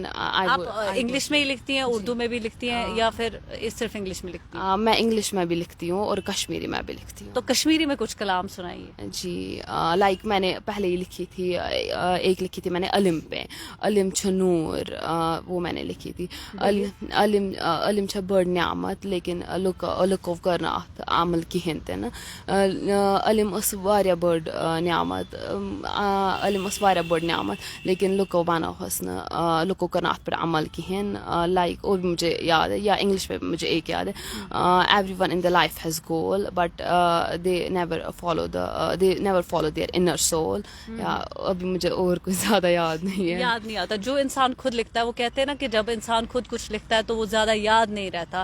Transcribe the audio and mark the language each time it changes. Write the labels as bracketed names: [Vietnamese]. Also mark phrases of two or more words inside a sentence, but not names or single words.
[Urdu] آپ انگلش میں ہی لکھتی ہیں, اردو میں بھی لکھتی ہیں, یا پھر صرف انگلش میں لکھتی ہیں؟ میں انگلش میں بھی لکھتی ہوں اور کشمیری میں بھی لکھتی ہوں. تو کشمیری میں کچھ کلام سنائیے. جی لائک میں نے پہلے ہی لکھی تھی, ایک لکھی تھی میں نے علم پہ, [Kashmiri] علم چھ نور, [Urdu] وہ میں نے لکھی تھی. [Kashmiri] علم چھ بڑ نعمت لیکن لُکو کرنا اتھ عمل کہین تہِ نہٕ. علم ٲس واریاہ بٔڑ نعمت, علم ٲس واریاہ بٔڑ نعمت, لیکن لُکو بنٲوہس نہٕ, لُکو کٔر نہٕ اتھ پٮ۪ٹھ عمل کہین. [Urdu] لائک اور بھی مجھے یاد ہے, یا انگلش میں مجھے ایک یاد ہے, [English] every one in the life has goal but they never follow their inner soul. [Urdu] یا ابھی مجھے اور کچھ زیادہ یاد نہیں آتا. جو انسان خود لکھتا ہے, وہ کہتے ہیں نا کہ جب انسان خود کچھ لکھتا ہے تو وہ زیادہ یاد نہیں رہتا.